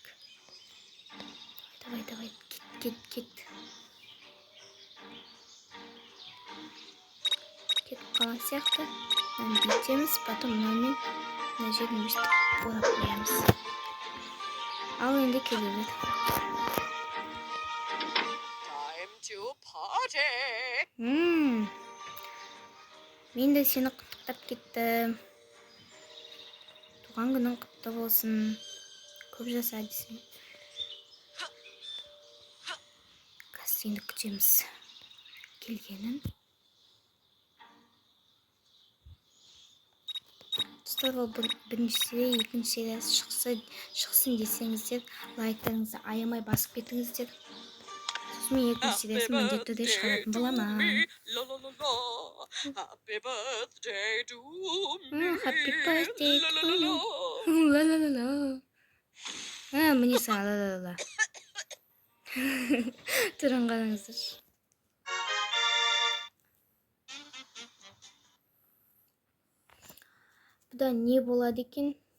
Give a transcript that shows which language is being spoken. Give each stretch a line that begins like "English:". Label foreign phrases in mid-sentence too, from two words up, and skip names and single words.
Kazakh: Давай, кет. Кетіп қалған сияқты. Мынаны бүйтеміз, потом мынамен мына жерін өстіп орап қоямыз. Ал енді келе бер.
English: Time to party.
Kazakh: Мен де сені құттықтап кеттім. Туған күнің құтты болсын. Көп жаса десең. Қазір енді күтеміз келгенін. Достар, ол бірінші серия, екінші сериясы шықсын десеңіздер, лайктарыңызды аямай басып кетіңіздер. Сосын мен екінші сериясын міндетті түрде шығаратын боламын.
English: Happy birthday to me. Happy birthday to me. Ла-ла-ла-ла.
Kazakh: Міне саған ла-ла-ла. Тұрын қараңыздар. Бұда не болады екен?